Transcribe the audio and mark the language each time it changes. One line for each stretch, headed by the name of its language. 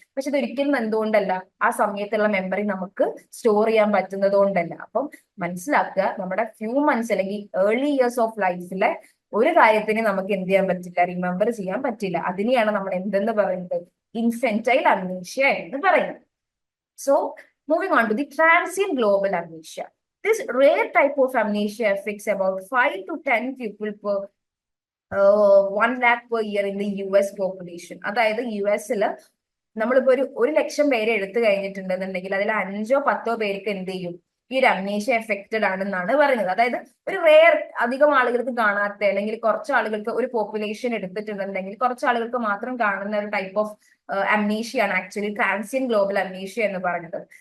Malayalam: പക്ഷെ ഇതൊരിക്കലും എന്തുകൊണ്ടല്ല ആ സമയത്തുള്ള മെമ്മറി നമുക്ക് സ്റ്റോർ ചെയ്യാൻ പറ്റുന്നത് കൊണ്ടല്ല. അപ്പം മനസ്സിലാക്കുക, നമ്മുടെ ഫ്യൂ മന്ത്സ് അല്ലെങ്കിൽ ഏർലി ഇയേഴ്സ് ഓഫ് ലൈഫിലെ ഒരു കാര്യത്തിന് നമുക്ക് എന്ത് ചെയ്യാൻ പറ്റില്ല, റിമെമ്പർ ചെയ്യാൻ പറ്റില്ല. അതിനെയാണ് നമ്മൾ എന്തെന്ന് പറയുന്നത് ഇൻഫെന്റൈൽ അമ്നീഷ്യ എന്ന് പറയുന്നത്.
English: So moving on to the transient global amnesia. This rare type of amnesia affects about 5 to 10 people per 1 lakh per year in the US population.
Malayalam: അതായത് US നമ്മളിപ്പോ ഒരു ലക്ഷം പേരെ എടുത്തു കഴിഞ്ഞിട്ടുണ്ടെന്നുണ്ടെങ്കിൽ അതിൽ 5-10 പേർക്ക് എന്ത് ചെയ്യും ഈ ഒരു അമ്നേഷ്യ എഫക്റ്റഡ് ആണെന്നാണ് പറയുന്നത്. അതായത് ഒരു റെയർ അധികം ആളുകൾക്ക് കാണാത്ത അല്ലെങ്കിൽ കുറച്ച് ആളുകൾക്ക് ഒരു പോപ്പുലേഷൻ എടുത്തിട്ടുണ്ടെങ്കിൽ കുറച്ച് ആളുകൾക്ക് മാത്രം കാണുന്ന ഒരു ടൈപ്പ് ഓഫ് amnesia ആണ് ആക്ച്വലി ട്രാൻസിയന്റ് ഗ്ലോബൽ അമ്നേഷ്യ എന്ന് പറയുന്നത്.